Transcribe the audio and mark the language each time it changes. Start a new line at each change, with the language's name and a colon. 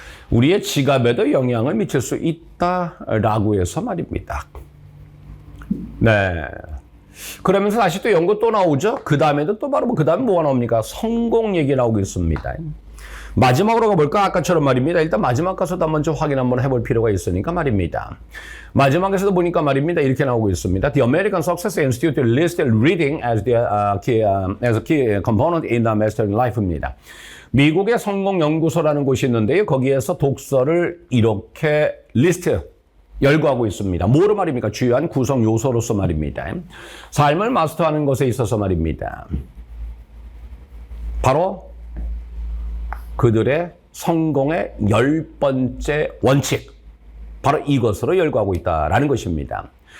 Korean: 우리의 지갑에도 영향을 미칠 수 있다라고 해서 말입니다. 네. 그러면서 다시 또 연구 또 나오죠. 그 다음에도 또 바로 그 다음에 뭐가 나옵니까? 성공 얘기 나오고 있습니다. 마지막으로 가볼까? 아까처럼 말입니다. 일단 마지막 가서도 한번 좀 확인 한번 해볼 필요가 있으니까 말입니다. 마지막에서도 보니까 말입니다. 이렇게 나오고 있습니다.
English: The American Success Institute listed reading as a key component in the master life입니다.
Korean: 미국의 성공 연구소라는 곳이 있는데요. 거기에서 독서를 이렇게 리스트 열거하고 있습니다. 뭐로 말입니까? 주요한 구성 요소로서 말입니다. 삶을 마스터하는 것에 있어서 말입니다. 바로 그들의 성공의 10번째 원칙, 바로 이것으로 열거하고 있다라는 것입니다.